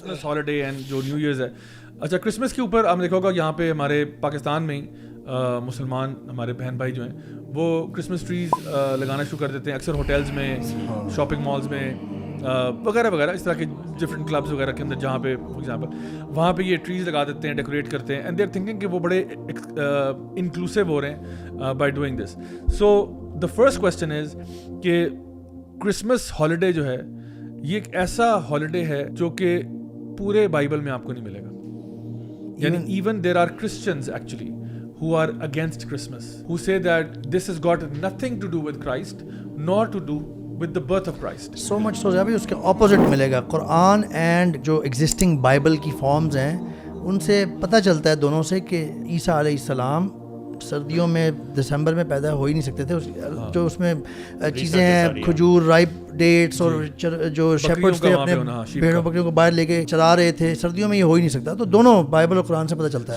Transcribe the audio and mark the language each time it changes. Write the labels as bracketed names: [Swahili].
[Urdu] Christmas holiday and جو new year's ہے. اچھا کرسمس کے اوپر آپ نے دیکھا ہوگا یہاں پہ ہمارے پاکستان میں ہی مسلمان ہمارے بہن بھائی جو ہیں وہ کرسمس ٹریز لگانا شروع کر دیتے ہیں اکثر ہوٹلز میں, شاپنگ مالز میں وغیرہ وغیرہ, اس طرح کے ڈفرینٹ کلبز وغیرہ کے اندر جہاں پہ فار ایگزامپل وہاں پہ یہ ٹریز لگا دیتے ہیں, ڈیکوریٹ کرتے ہیں, [English] and they are thinking [Urdu] کہ وہ بڑے انکلوسیو ہو رہے ہیں by doing this. [English] so the first question is [Urdu] کہ کرسمس ہالیڈے جو ہے یہ ایک ایسا ہالیڈے ہے جو کہ پورے بائبل میں آپ کو نہیں ملے گا. [English] یعنی even there are Christians actually who are against Christmas, who say that this has got nothing to do with Christ nor to do with the birth of Christ. [Urdu] So much so جب اس کے opposite ملے گا. قرآن and جو existing Bible کی forms ہیں ان سے پتہ چلتا ہے دونوں سے کہ عیسیٰ علیہ السلام سردیوں میں دسمبر میں پیدا ہو ہی نہیں سکتے تھے. جو اس میں چیزیں ہیں کھجور, رائپ ڈیٹس اور جو شیپرڈز تھے اپنے بھیڑوں بکریوں کو باہر لے کے چلا رہے تھے, سردیوں میں یہ ہو ہی نہیں سکتا. تو دونوں بائبل اور قرآن سے پتہ چلتا ہے.